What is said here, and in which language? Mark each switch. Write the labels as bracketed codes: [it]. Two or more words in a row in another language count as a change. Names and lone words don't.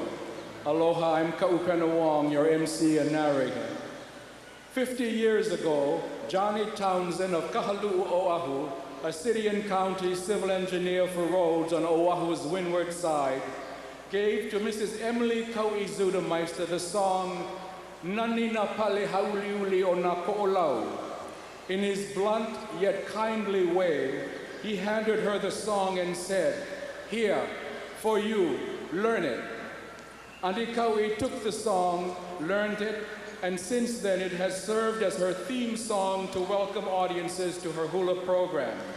[en] Aloha, I'm Ka'upena Wong, your MC and narrator. 50 years ago, Johnny Townsend of Kahaluu, Oahu, a city and county civil engineer for roads on Oahu's windward side, gave to Mrs. Emily Kau'i Zuttermeister the song, [haw] Nani na pale hauliuli o na ko'olau. [en] In his blunt yet kindly way, he handed her the song and said, "Here, for you, learn it." Auntie Kau'i took the song, learned it, and since then it has served as her theme song to welcome audiences to her hula programs.